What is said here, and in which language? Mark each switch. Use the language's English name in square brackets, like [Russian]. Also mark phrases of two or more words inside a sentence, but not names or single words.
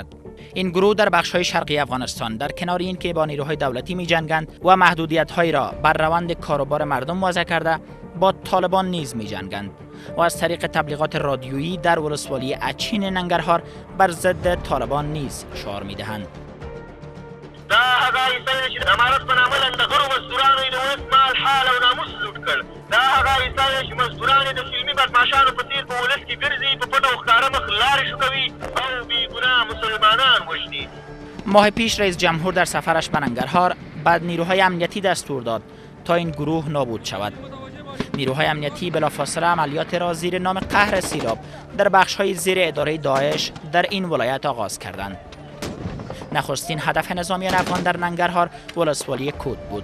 [Persian] این گروه در بخش‌های شرقی افغانستان در کنار اینکه با نیروهای دولتی می‌جنگند و محدودیت‌هایی را بر روند کاروبار مردم وضع کرده، با طالبان نیز می‌جنگند و از طریق تبلیغات رادیویی در ولسوالی اچین ننگرهار بر ضد طالبان نیز شعار می‌دهند. [Pashto] دا هغه ایسای چې د امارت په نامه لنډغرو مزدورانو یې د ولس مال حال او ناموس لوټ کړ. دا هغه ایسای چې مزدوران یې د فلمي بدماشانو په څیر په ولس کې ګرځي، په پټه او ښکاره مخ لارې شوکوي او بېګناه مسلمانان وژني. [Persian] ماه پیش رئیس جمهور در سفرش به ننگرهار به نیروهای امنیتی دستور داد تا این گروه نابود شود. نیروهای امنیتی بلافاصله عملیات را زیر نام قهر سیلاب در بخش‌های زیر اداره داعش در این ولایت آغاز کردند. نخستین هدف نظامیان افغان در ننگرهار ولسوالی کود بود.